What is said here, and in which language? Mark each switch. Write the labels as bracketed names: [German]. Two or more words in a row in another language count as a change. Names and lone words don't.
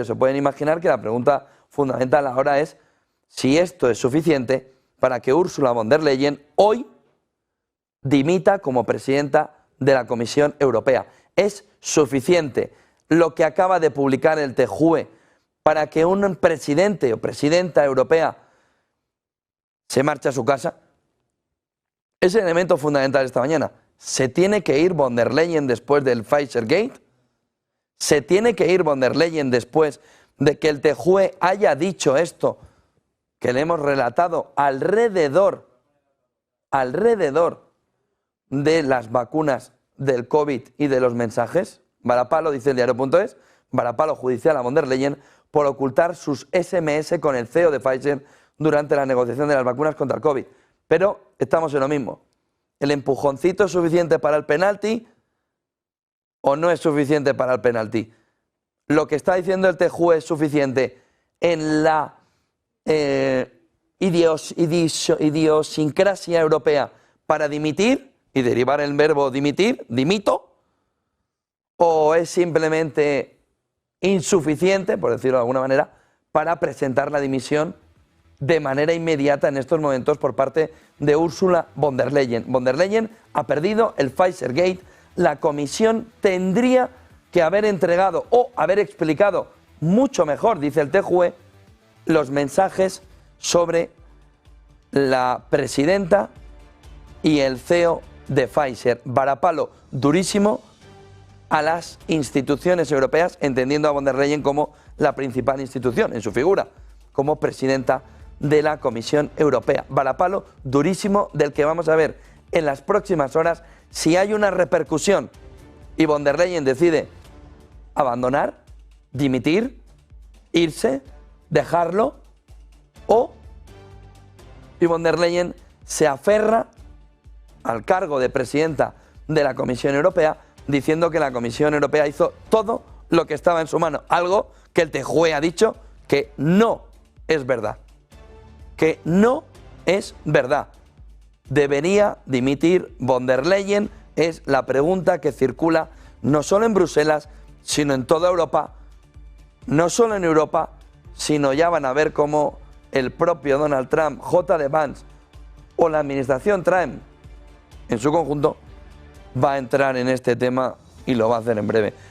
[Spanish] Se pueden imaginar que la pregunta fundamental ahora es si esto es suficiente para que Ursula von der Leyen hoy dimita como presidenta de la Comisión Europea. ¿Es suficiente lo que acaba de publicar el TJUE para que un presidente o presidenta europea se marche a su casa? Es el elemento fundamental esta mañana. ¿Se tiene que ir von der Leyen después del Pfizer Gate? ¿Se tiene que ir von der Leyen después de que el TJUE haya dicho esto que le hemos relatado alrededor de las vacunas del COVID y de los mensajes? Varapalo, dice el diario.es, varapalo judicial a von der Leyen por ocultar sus SMS con el CEO de Pfizer durante la negociación de las vacunas contra el COVID. Pero estamos en lo mismo. ¿El empujoncito es suficiente para el penalti o no es suficiente para el penalti? Lo que está diciendo el TJUE es suficiente en la idiosincrasia europea para dimitir y derivar el verbo dimitir, dimito, o es simplemente insuficiente, por decirlo de alguna manera, para presentar la dimisión de manera inmediata en estos momentos por parte de Ursula von der Leyen. Von der Leyen ha perdido el Pfizer Gate. La Comisión tendría que haber entregado o haber explicado mucho mejor, dice el TJUE, los mensajes sobre la presidenta y el CEO de Pfizer. Varapalo durísimo a las instituciones europeas, entendiendo a von der Leyen como la principal institución en su figura, como presidenta de la Comisión Europea. Varapalo durísimo del que vamos a ver en las próximas horas si hay una repercusión y von der Leyen decide abandonar, dimitir, irse, dejarlo, o y von der Leyen se aferra al cargo de presidenta de la Comisión Europea diciendo que la Comisión Europea hizo todo lo que estaba en su mano, algo que el TJUE ha dicho que no es verdad. Que no es verdad. ¿Debería dimitir von der Leyen? Es la pregunta que circula no solo en Bruselas, sino en toda Europa. No solo en Europa, sino ya van a ver cómo el propio Donald Trump, J.D. Vance o la administración Trump en su conjunto va a entrar en este tema y lo va a hacer en breve.